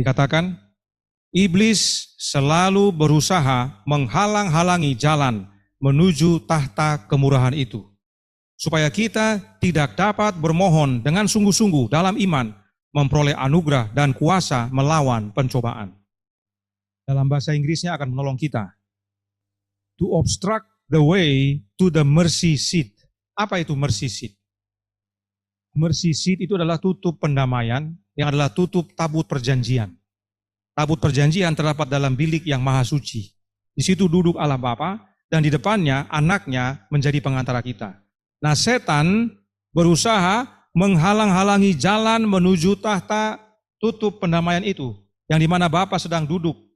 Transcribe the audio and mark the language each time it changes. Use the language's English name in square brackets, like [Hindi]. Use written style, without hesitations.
[Indonesian] Dikatakan, iblis selalu berusaha menghalang-halangi jalan menuju tahta kemurahan itu. supaya kita tidak dapat bermohon dengan sungguh-sungguh dalam iman, memperoleh anugerah dan kuasa melawan pencobaan. Dalam bahasa Inggrisnya akan menolong kita. [English] To obstruct the way to the mercy seat. [Indonesian] Apa itu mercy seat? Mercy seat itu adalah tutup pendamaian, yang adalah tutup tabut perjanjian. Tabut perjanjian terdapat dalam bilik yang maha suci. Di situ duduk Allah Bapa, dan di depannya anaknya menjadi pengantara kita. Nah, setan berusaha menghalang-halangi jalan menuju tahta tutup pendamaian itu, yang dimana Bapa sedang duduk.